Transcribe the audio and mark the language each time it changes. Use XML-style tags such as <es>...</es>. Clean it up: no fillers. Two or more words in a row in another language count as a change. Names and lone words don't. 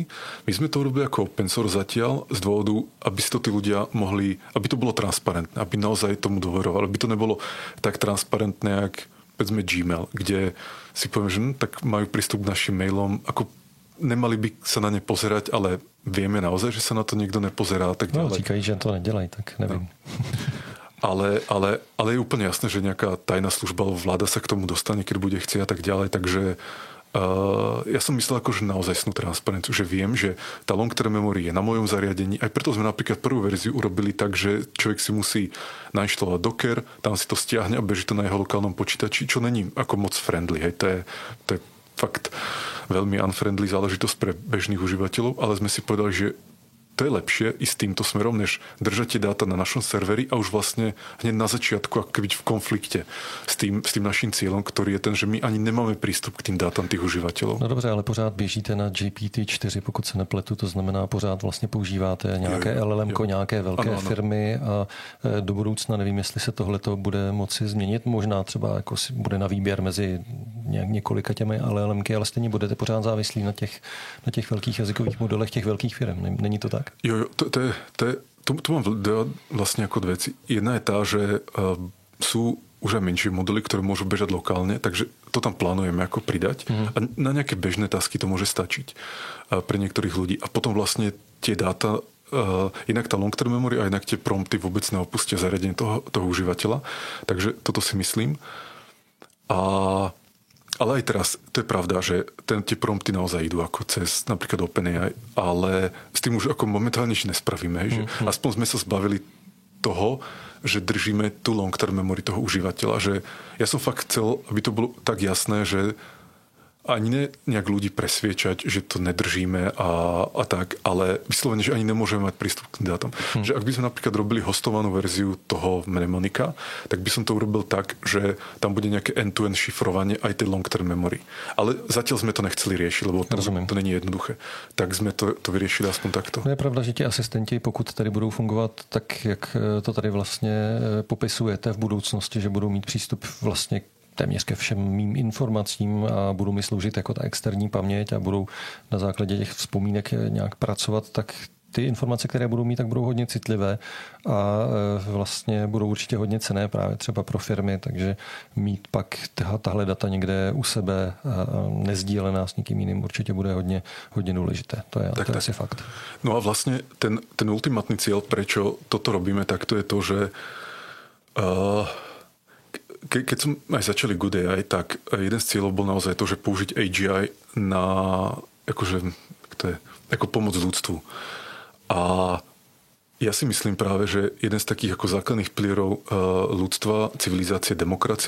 <sk>My sme to robili ako open source zatiaľ z dôvodu, aby si to tí ľudia mohli, aby to bolo transparentné, aby naozaj tomu dôverovali, aby to nebolo tak transparentné, jak povedzme Gmail, kde si poviem, že tak majú prístup k našim mailom, ako nemali by sa na ne pozerať, ale vieme naozaj, že sa na to nikto nepozerá. Tak</sk> <cs>no, říkají, že to nedělají, tak nevím. No.</cs> <sk>Ale je úplne jasné, že nejaká tajná služba alebo vláda sa k tomu dostane, keď bude chcieť a tak ďalej, takže ja som myslel ako, že naozaj snú transparenciu, že viem, že tá</sk> <en>long-term memory</en> <sk>je na mojom zariadení. Aj preto sme napríklad prvú verziu urobili tak, že človek si musí nainštalovať Docker, tam si to stiahne a beží to na jeho lokálnom počítači, čo není ako moc friendly. Hej. To je fakt veľmi unfriendly záležitosť pre bežných užívateľov, ale sme si povedali, že to je lepšie ísť týmto smerom, než držať tie dáta na našom serveri a už vlastne hneď na začiatku ako byť v konflikte s tým naším cieľom, ktorý je ten, že my ani nemáme prístup k tým dátam tých užívateľov.</sk> <cs>No dobře, ale pořád běžíte na GPT-4, pokud se nepletu, to znamená pořád vlastně používáte nějaké LLM-ko, nějaké velké firmy a do budoucna nevím, jestli se tohleto bude moci změnit. Možná třeba jako bude na výběr mezi několika těmi LLM-ky, ale stejně budete pořád závislí na těch velkých jazykových modelech těch velkých firm. Není to tak?</cs> <sk>Jo, tu mám vlastne ako dve veci. Jedna je tá, že sú už aj menšie modely, ktoré môžu bežať lokálne, takže to tam plánujeme ako pridať. A na nejaké bežné tasky to môže stačiť pre niektorých ľudí. A potom vlastne tie dáta, inak tá</sk> <en>long-term memory</en> <sk>a inak tie prompty vôbec neopustia zariadenie toho užívateľa. Takže toto si myslím. Ale aj teraz, to je pravda, že tie prompty naozaj idú ako cez napríklad OpenAI, ale s tým už ako momentálne nič nespravíme. Že aspoň sme sa zbavili toho, že držíme tú</sk> <en>long-term memory</en> <sk>toho užívateľa. Že ja som fakt chcel, aby to bolo tak jasné, že ani nejak ľudí presviečať, že to nedržíme a tak, ale vyslovene, že ani nemôžeme mať prístup k tým dátam. Že ak by sme napríklad robili hostovanú verziu toho mnemonika, tak by som to urobil tak, že tam bude nejaké end-to-end šifrovanie aj tej</sk> <en>long-term memory.</en> <sk>Ale zatiaľ sme to nechceli riešiť, lebo to není jednoduché. Tak sme to vyriešili aspoň takto.</sk> <cs>No je pravda, že ti asistenti, pokud tady budou fungovat tak, jak to tady vlastně popisujete v budoucnosti, že budou mít přístup vlastně téměř ke všem mým informacím a budou mi sloužit jako ta externí paměť a budou na základě těch vzpomínek nějak pracovat, tak ty informace, které budou mít, tak budou hodně citlivé a vlastně budou určitě hodně cenné právě třeba pro firmy, takže mít pak tahle data někde u sebe nezdílená s nikým jiným určitě bude hodně důležité. To je asi fakt.</cs> <sk>No a vlastně ten ultimátny cieľ, prečo toto robíme, tak to je to, že keď som aj začali Good AI, tak jeden z cieľov bol naozaj to, že použiť AGI na ako pomoc ľudstvu. A ja si myslím práve, že jeden z takých ako základných pilierov ľudstva, civilizácie, demokracia.</sk>